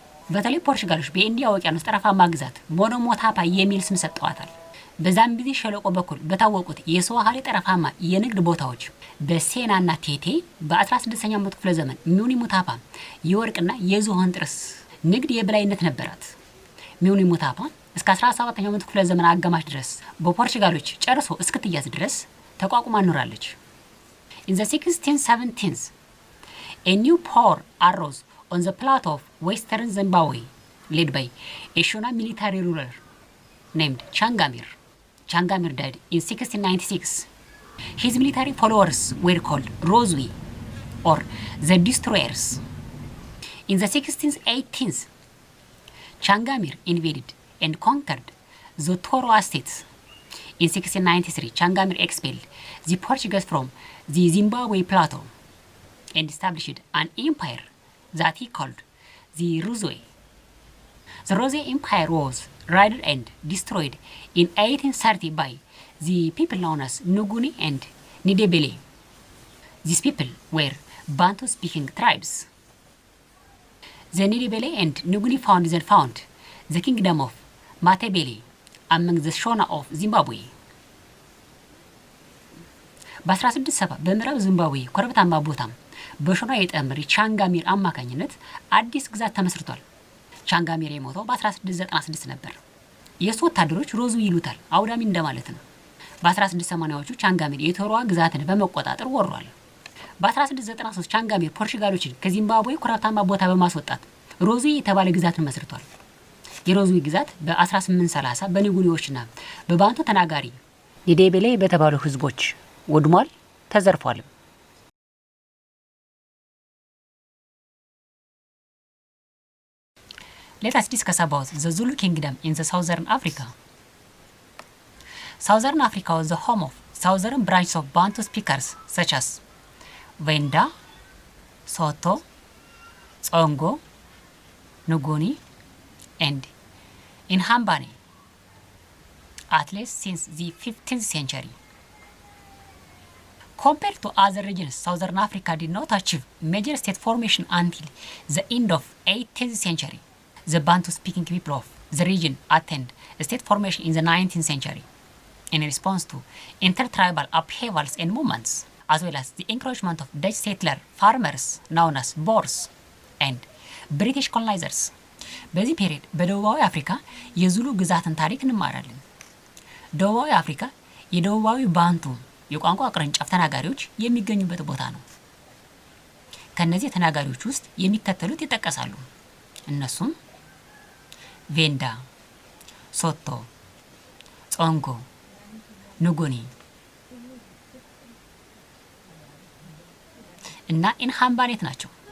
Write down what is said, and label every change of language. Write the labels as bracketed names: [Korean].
[Amharic] በተለይ ፖርቹጋሎች በኢንዲያ ውቅያኖስ ጠረፋማ ግዛት ሞኖሞታፓ የሚል ስም ሰጠዋታል። በዛምቢዚ ሸለቆ በኩል በታወቁት የስዋሃሊ ጠረፋማ የንግድ ቦታዎች በሴናና ቴቴ በ16ኛው መቶ ክፍለ ዘመን ሚኒ ሙታፓ የወርቅና የዝሆን ጥርስ ንግድ የበላይነት ነበራት። ሚኒ ሙታፓ እስከ 17ኛው መቶ ክፍለ ዘመን አጋማሽ ድረስ በፖርቹጋሎች ጨርሶ እስክትያዝ ድረስ ተቋቁማ ኖራለች። [English] In the 16th 17th A new power arose on the plateau of western Zimbabwe, led by a Shona military ruler named Changamire. Changamire died in 1696. His military followers were called Rozwi, or the Destroyers. In the 1618th, Changamire invaded and conquered the Toro Estates. In 1693, Changamire expelled the Portuguese from the Zimbabwe plateau and established an empire that he called the Rozwe. The Rozwe Empire was raided and destroyed in 1830 by the people known as Nguni and Ndebele. These people were Bantu-speaking tribes. The Ndebele and Nguni found the kingdom of Matabele among the Shona of Zimbabwe. [Amharic] በ1670 በምዕራብ ዚምባብዌ ኮረብታማ ቦታም በሾና የጠመሪ ቻንጋሚር አማካኝነት አዲስ ግዛት ተመስርቷል። ቻንጋሚር የሞተው በ1696 ነበር። የሱ ወታደሮች ሮዙ ይሉታል፣ አውዳሚ እንደማለት ነው። በ1680ዎቹ ቻንጋሚር የቶሮዋ ግዛትን በመቆጣጠር ወሯል። በ1693 ቻንጋሚር ፖርቹጋሎችን ከዚምባብዌ ኮረብታማ ቦታ በማስወጣት ሮዙ የተባለ ግዛትን መስርቷል። የሮዙ ግዛት በ1830 በኒጉኒዎችና በባንቱ ተናጋሪ ኒዴቤሌ በተባሉ ህዝቦች ወድሟል፣ ተዘርፏል። [English] Let us discuss about the Zulu kingdom in the southern Africa. Southern Africa was the home of southern branches of Bantu speakers such as Venda, Soto, Tsongo, Nguni, and Inhambane, at least since the 15th century. Compared to other regions, Southern Africa did not achieve major state formation until the end of 18th century. The Bantu-speaking people of the region attained state formation in the 19th century in response to intertribal upheavals and movements, as well as the encroachment of Dutch settler farmers known as Boers and British colonizers. [Amharic] በዚህ ፔሪድ በደቡባዊ አፍሪካ የዙሉ ግዛትን ታሪክ እንማራለን። ደቡባዊ አፍሪካ የደቡባዊ ባንቱ የቋንቋ ቅርንጫፍ ተናጋሪዎች የሚገኙበት ቦታ ነው። ከነዚህ ተናጋሪዎች ውስጥ የሚከተሉት ይጠቀሳሉ። እነሱም ቬንዳ፣ ሶቶ፣ ጾንጎ፣ ንጉኒ እና ኢንሃምባኔት ናቸው።